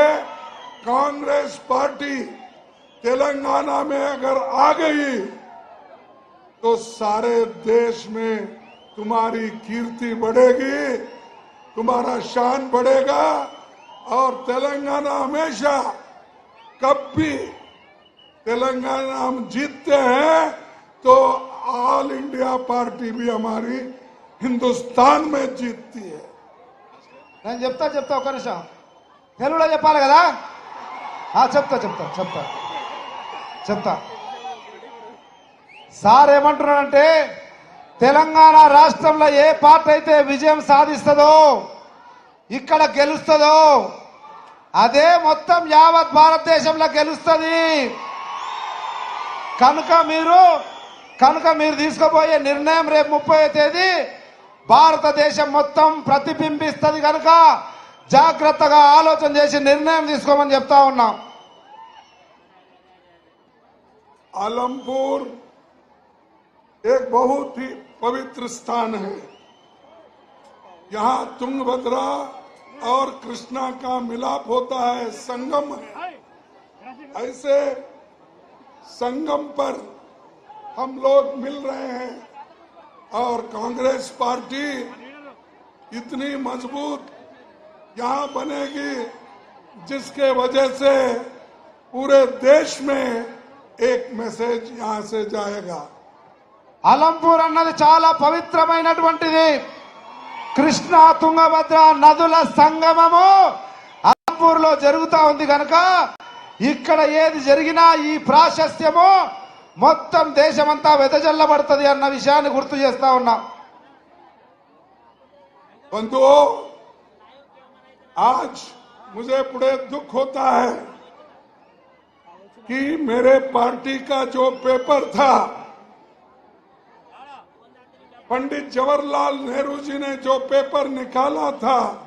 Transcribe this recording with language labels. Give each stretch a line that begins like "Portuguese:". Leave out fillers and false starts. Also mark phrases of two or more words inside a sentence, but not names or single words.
Hindi: कांग्रेस पार्टी तेलंगाना में अगर आ गई तो सारे देश में तुम्हारी कीर्ति बढ़ेगी, तुम्हारा शान बढ़ेगा और तेलंगाना हमेशा, कब भी तेलंगाना हम जीतते हैं तो ऑल इंडिया पार्टी भी हमारी हिंदुस्तान में जीतती है।
Telugu: నేను చెప్తా ఒక నిమిషం తెలుగులో చెప్పాలి కదా. చెప్తా సార్ ఏమంటున్నారంటే, తెలంగాణ రాష్ట్రంలో ఏ పార్టీ అయితే విజయం సాధిస్తుందో, ఇక్కడ గెలుస్తుందో, అదే మొత్తం యావత్ భారతదేశంలో గెలుస్తుంది. కనుక మీరు తీసుకోబోయే నిర్ణయం రేపు 30వ తేదీ భారతదేశం మొత్తం ప్రతిబింబిస్తుంది. కనుక జాగ్రత్తగా ఆలోచన చేసి నిర్ణయం తీసుకోమని చెప్తా ఉన్నాం.
Hindi: आलमपुर एक बहुत ही पवित्र स्थान है। यहाँ तुंगभद्रा और कृष्णा का मिलाप होता है, संगम है। ऐसे संगम पर हम लोग मिल रहे हैं और कांग्रेस पार्टी इतनी मजबूत यहाँ बनेगी जिसके वजह से पूरे देश में एक मैसेज यहां से जाएगा।
Telugu: అలంపూర్ అన్నది చాలా పవిత్రమైనటువంటిది. కృష్ణా తుంగభద్ర నదుల సంగమము అలంపూర్ లో జరుగుతా ఉంది కనుక ఇక్కడ ఏది జరిగినా ఈ ప్రాశస్త్యము మొత్తం దేశమంతా వెదజల్లబడుతుంది అన్న విషయాన్ని గుర్తు చేస్తా ఉన్నా.
Hindi: बंधुओं, आज मुझे बड़े दुख होता है कि मेरे पार्टी का जो पेपर था, पंडित जवाहरलाल नेहरू जी ने जो पेपर निकाला था,